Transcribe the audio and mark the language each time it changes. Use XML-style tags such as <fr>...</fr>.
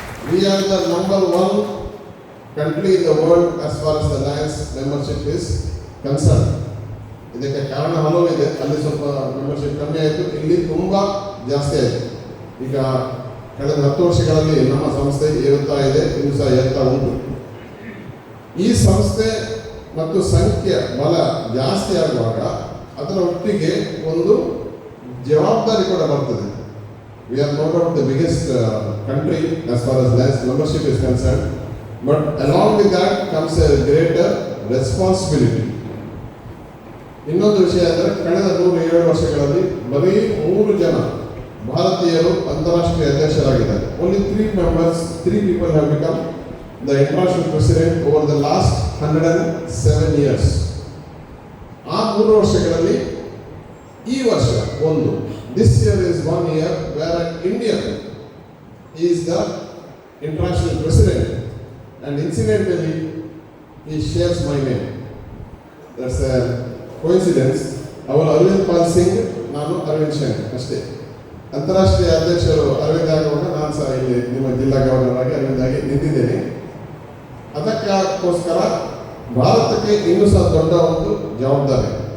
<en>We are the number 1 country in the world as far as the Lions membership is concerned.</en> <kn>ಇದಕ್ಕೆ ಕಾರಣ ಹಲವು ಇದೆ. ಅಲ್ಲಿ ಸ್ವಲ್ಪ ಮೆಂಬರ್ಶಿಪ್ ಕಮ್ಮಿ ಆಯಿತು, ಇಲ್ಲಿ ತುಂಬ ಜಾಸ್ತಿ ಆಯಿತು. ಈಗ ಕಳೆದ 10 ವರ್ಷಗಳಲ್ಲಿ ನಮ್ಮ ಸಂಸ್ಥೆ ಏರುತ್ತಾ ಇದೆ, ಇನ್ನೂ ಸಹ ಏರ್ತಾ ಉಂಟು. ಈ ಸಂಸ್ಥೆ ಮತ್ತು ಸಂಖ್ಯೆ ಬಲ ಜಾಸ್ತಿ ಆಗುವಾಗ ಅದರ ಒಟ್ಟಿಗೆ ಒಂದು ಜವಾಬ್ದಾರಿ ಕೂಡ ಬರ್ತದೆ.</kn> <en>We are no doubt the biggest country as far as Lions membership is concerned, but along with that comes a greater responsibility.</en> <kn>ಇನ್ನೊಂದು ವಿಷಯ ಅಂದರೆ ಕಳೆದ 107 ವರ್ಷಗಳಲ್ಲಿ ಬರೀ 3 ಜನ ಭಾರತೀಯರು ಅಂತಾರಾಷ್ಟ್ರೀಯ ಅಧ್ಯಕ್ಷರಾಗಿದ್ದಾರೆ.</kn> <en>Only 3 people have become the international president over the last 107 years.</en> <kn>ಆ 3 ವರ್ಷಗಳಲ್ಲಿ ಈ ವರ್ಷ ಒಂದು,</kn> <en>this year is 1 year where an Indian is the international president, and incidentally he shares my name. That's a coincidence.</en> <kn>ಅವರು ಅರವಿಂದ್ ಪಾಲ್ ಸಿಂಗ್, ನಾನು ಅರವಿಂದ್ ಶಂಕರ್ ಅಷ್ಟೇ. ಅಂತಾರಾಷ್ಟ್ರೀಯ ಅಧ್ಯಕ್ಷರು ಅರವಿಂದ್ ಆಗುವಾಗ ನಾನು ಸಹ ಇಲ್ಲಿ ನಿಮ್ಮ ಜಿಲ್ಲಾ ಗವರ್ನರ್ ಆಗಿ ಅರವಿಂದ್ ಆಗಿ ನಿಂತಿದ್ದೇನೆ. ಅದಕ್ಕೋಸ್ಕರ ಭಾರತಕ್ಕೆ ಇನ್ನೂ ಸಹ ದೊಡ್ಡ ಒಂದು ಜವಾಬ್ದಾರಿ.</kn>